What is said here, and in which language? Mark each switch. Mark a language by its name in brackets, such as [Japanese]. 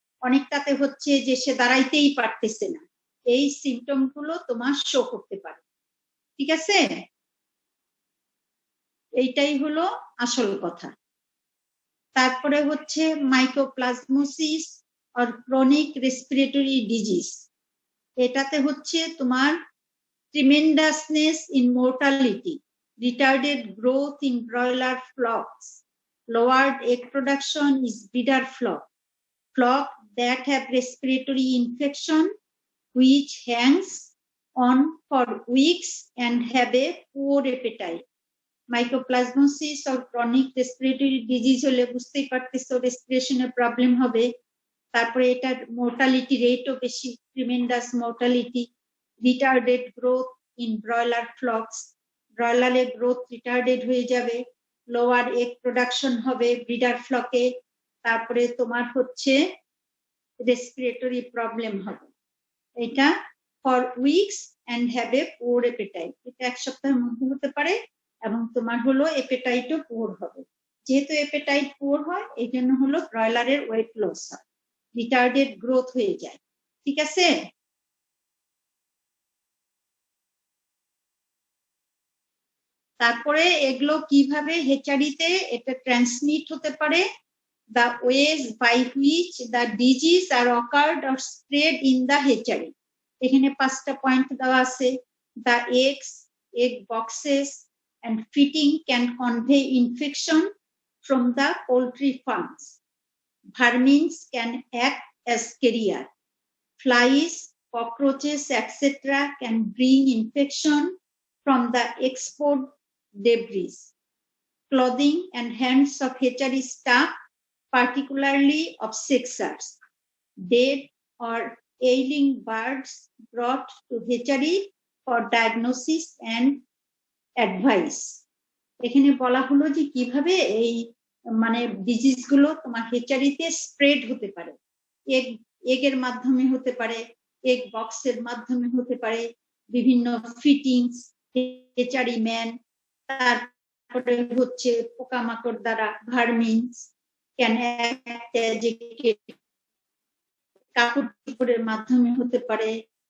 [Bangla] অনেকটাতে হচ্ছে যে সে দাঁড়াইতেই পারতেছে না। এই সিমটম গুলো তোমার শো করতে পারে। ঠিক আছে, এইটাই হলো আসল কথা। তারপরে হচ্ছে মাইকোপ্লাজমোসিস আর ক্রনিক রেসপিরেটরি ডিজিজ। এটাতে হচ্ছে তোমার [English] tremendousness in mortality, retarded growth in broiler flocks, lowered egg production is breeder flock that have respiratory infection which hangs on for weeks and have a poor appetite. Mycoplasmosis or chronic respiratory disease [Bangla] হলে বুঝতেই পারতেছো রেসপিরেশনের problem হবে। তারপরে এটার mortality রেটও বেশি, tremendous mortality. [English] retarded growth in broiler flocks, [Bangla] ব্রয়লারের growth retarded হয়ে যাবে। লোয়ার এগ প্রোডাকশন হবে ব্রিডার ফ্লকে। তারপরে তোমার হচ্ছে রেসপিরেটরি প্রবলেম হবে। [English] এটা for weeks and have a poor appetite. [Bangla] এটা 1 সপ্তাহের মধ্যে হতে পারে এবং তোমার হলো অ্যাপেটাইটও পুয়ার হবে। যেহেতু অ্যাপেটাইট পুয়ার হয় এই জন্য হলো ব্রয়লারের ওয়েট লস হয়, রিটার্ডেড গ্রোথ হয়ে যায়। ঠিক আছে, তারপরে এগুলো কিভাবে হেচারিতে এটা ট্রান্সমিট হতে পারে। [English] the ways by which the disease are occurred or spread in the hatchery. [Bangla] এখানে 5টা পয়েন্ট দেওয়া আছে। [English] the eggs, egg boxes and fitting can convey infection from the poultry farms. Vermins can act as carrier. Flies, cockroaches, etc. can bring infection from the export debris. Clothing and hands of hatchery staff, particularly of sexers, dead or ailing birds brought to hatchery for diagnosis and advice. [Bangla] এখানে বলা হলো যে কিভাবে এই মানে disease গুলো তোমার হেচারিতে spread হতে পারে। এগের মাধ্যমে হতে পারে, এগ বক্সের মাধ্যমে হতে পারে, বিভিন্ন ফিটিংস, হেচারি ম্যান, তারপরে হচ্ছে পোকামাকড় দ্বারা, [English] vermins can act as a [Bangla] কাপড়ের মাধ্যমে হতে পারে।